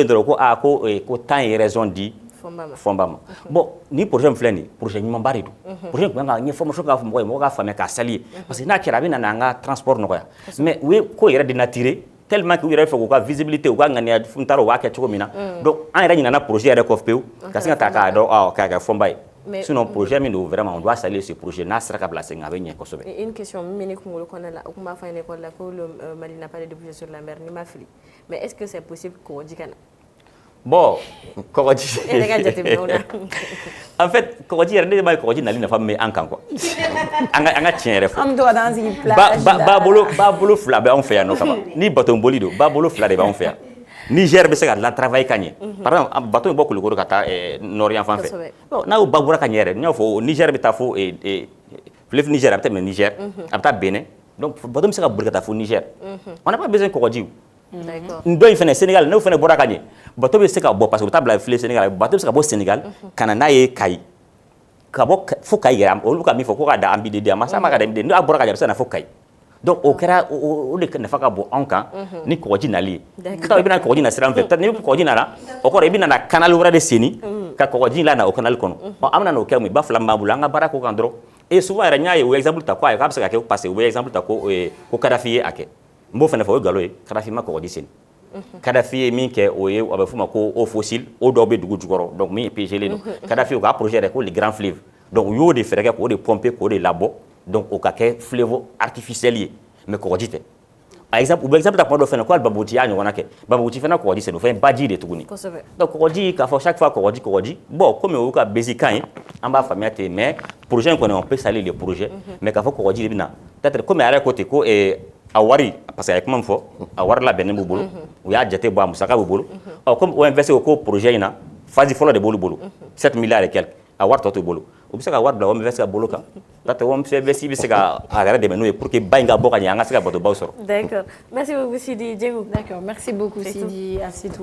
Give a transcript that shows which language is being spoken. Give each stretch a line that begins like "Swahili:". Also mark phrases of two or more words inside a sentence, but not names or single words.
Bambara: dɔrɔn ko ko temps ye raison di Fɔnba ma bon ni projet min filɛ nin projet ɲumanba de don projet kun kan ka information k'a fɔ mɔgɔ ye mɔgɔ k'a faamuya k'a sali ye
French: parce que
Bambara: n'a kɛra a bɛ na an ka transport nɔgɔya mais u ye ko yɛrɛ dénaturer
French: tellement que
Bambara: u yɛrɛ fɛ k'u ka visibilité u ka ŋaniya n t'a dɔn u b'a kɛ cogo min na donc an yɛrɛ ɲinɛna projet yɛrɛ kɔ pewu ka se ka ta k'a dɔn k'a kɛ Fɔnba ye sinon projet min don
French: vraiment on doit saluer ce projet
Bambara: n'a sera ka bila sen a bɛ ɲɛ kosɛbɛ.
French: Une question
Bambara: min bɛ ne kunkolo kɔnɔna la o kun b'a fɔ an ye école la ko
French: le Mali n'a pas de débouché sur la mer
Bambara: ni ma fili
French: mais est-ce que c'est possible
Bambara: kɔgɔji ka na? Bon kɔgɔji e yɛrɛ ka jateminɛw la en fait kɔgɔji yɛrɛ ne de b'a ye kɔgɔji nali nafa min bɛ an kan quoi an ka tiɲɛ yɛrɛ fɔ an bɛ to ka taa an sigi plage ba bolo fila bɛ anw fɛ yan nɔ kaban ni bateau boli don ba bolo fila de b'anw fɛ yan Niger bɛ se ka la travailler ka ɲɛ
French: par exemple
Bambara: bateau bɛ bɔ Kulukoro ka taa nord yan fan fɛ n'a y'o ba bɔra ka ɲɛ yɛrɛ n y'a fɔ Niger bɛ taa fo fleuve Niger a bɛ tɛmɛ Niger a bɛ taa Benin donc bateau bɛ se ka boli ka taa fo Niger
French: on n'a pas besoin
Bambara: kɔgɔji n dɔ in fɛnɛ Sénégal n'o fɛnɛ bɔra ka ɲɛ bateau bɛ se ka bɔ
French: parce que
Bambara: u bɛ taa bila fleuve Sénégal bateau bɛ se ka bɔ Sénégal ka na n'a ye Kayi ka bɔ fo Kayi yɛrɛ olu ka min fɔ ko ka da Ambidede a ma se ma ka da Ambidede n'a bɔra ka ɲɛ a bɛ se ka na fo Kayi donc o kɛra o de nafa ka bon anw kan ni kɔgɔji nali ye i bɛna kɔgɔji na sira min fɛ peut-être ni kɔgɔji nana o kɔrɔ i bɛ na canal wɛrɛ de senni ka kɔgɔji la na o canal kɔnɔ an bɛna n'o kɛ mun ba fila min b'an bolo an ka baara k'o kan dɔrɔn
French: et souvent
Bambara: yɛrɛ n y'a ye o exemple ta k'a bɛ se ka kɛ parce que o exemple ta ko Kadafi ye a kɛ n b'o fɛnɛ fɔ o ye nkalon ye Kadafi ma kɔgɔji senni Kadafi ye min kɛ o ye a bɛ f'o ma ko
French: eau fossile
Bambara: o dɔw bɛ dugu jukɔrɔ donc min PGlen don Kadafi o ka projet yɛrɛ ko
French: le grand fleuve
Bambara: donc u y'o de fɛɛrɛ kɛ k'o de pomper k'o de labɔ donc o ka kɛ
French: fleuve artificiel
Bambara: ye mais kɔgɔji tɛ u bɛ exemple ta kuma dɔ fɛnɛ ko hali Babouti y'a ɲɔgɔnna kɛ Babouti fana kɔgɔji senni o fɛnɛ baji de tuguni donc kɔgɔji k'a fɔ
French: chaque fois
Bambara: kɔgɔji bon comme o y'u ka basic kan ye an b'a faamuya ten mais projet in kɔni
French: on peut saluer le projet
Bambara: mais k'a fɔ kɔgɔji de bɛ na peut-être comme a yɛrɛ ko ten ko a wari
French: parce que
Bambara: a ye kuma min fɔ a wari labɛnnen b'u bolo u y'a jate bɔ a musaka b'u bolo comme OMVS ko projet in na
French: phase fɔlɔ
Bambara: de b'olu bolo
French: 7 milliards et quelques
Bambara: a wari tɔ to bolo u bɛ se ka wari bila wɔm ka bolo kan n'o tɛ wɔm bɛ se ka a yɛrɛ dɛmɛ n'o ye
French: pour que
Bambara: ba in ka bɔ ka ɲɛ an ka se ka batobaw sɔrɔ.
French: D'accord, merci beaucoup Sidi Diego. D'accord, merci beaucoup Sidi Asetu.